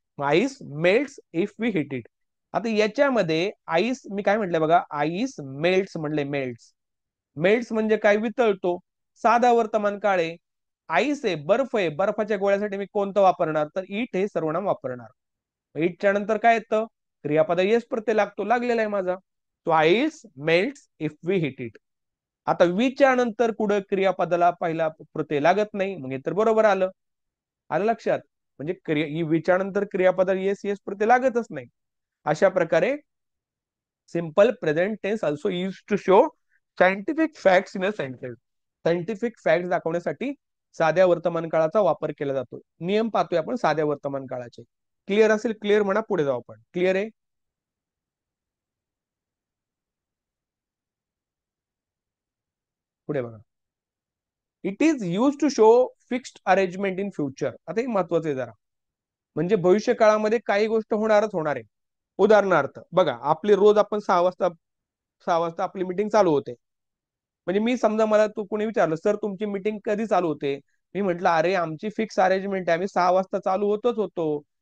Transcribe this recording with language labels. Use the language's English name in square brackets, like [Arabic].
[English] Ice melts if we hit it. [Marathi] आता याच्यामध्ये ice मी काय म्हटलंय बघा, आईस मेल्ट्स म्हणले, मेल्ट्स. मेल्ट्स म्हणजे काय, वितळतो. साधा वर्तमान काळ आहे. आईस आहे, बर्फ आहे, बर्फाच्या गोळ्यासाठी मी कोणतं वापरणार, तर इट हे सर्वनाम वापरणार. इटच्या नंतर काय येतं, क्रियापद येस प्रत्यय लागतो, लागलेला आहे माझा. [English] तो ice melts if we hit it. [Marathi] आता वीच्या नंतर कुठं क्रियापदाला पहिला प्रत्यय लागत नाही, मग हे तर बरोबर आलं. आलं लक्षात? म्हणजे वीच्या नंतर क्रियापदाला येस येस प्रत्यय लागतच नाही. अशा प्रकारे [English] Simple present tense also use to show scientific facts in a sentence. [Marathi] Scientific fact दाखवण्यासाठी साध्या वर्तमान काळाचा वापर केला जातो. नियम पाहतोय आपण साध्या वर्तमान काळाचे. क्लिअर असेल, क्लिअर म्हणा, पुढे जाऊ आपण. क्लिअर आहे? पुढे बघा. [English] It is use to show fixed arrangement in future. [Marathi] आता हे महत्वाचं आहे जरा. म्हणजे भविष्य काळामध्ये काही गोष्ट होणारच होणार आहे. उदाहरणार्थ बघा, आपली रोज आपण 6 वाजता आपली मीटिंग चालू होते. म्हणजे मी समजा मला तू कोणी विचारलं सर तुमची मीटिंग कधी चालू होते, मी म्हटलं अरे आमची फिक्स अरेंजमेंट आहे, आम्ही 6 वाजता चालू होतच होतो.